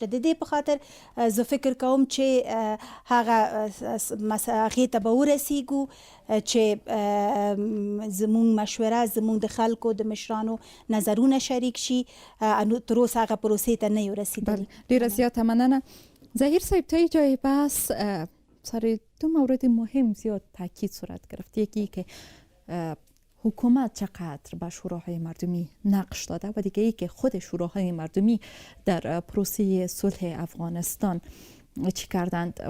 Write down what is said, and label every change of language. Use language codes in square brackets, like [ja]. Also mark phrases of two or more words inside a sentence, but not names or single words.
[ps] د دې په خاطر زه فکر کوم چې هغې ته به ورسیږو چې زموږ مشوره زموږ د خلکو د مشرانو نظرونه شریک شي. تر اوسه هغه پروسې ته نه یو رسیدلی. ډیره زیاته مننه. [fa] ظهیر صاحب تا جای بحث سر دو مورد مهم زیاد تاکید صورت گرفت. یکی که حکومت چقدر به شوراهای مردمی نقش داده و دیگه ای که خود شوراهای مردمی در پروسه صلح افغانستان چی کردند.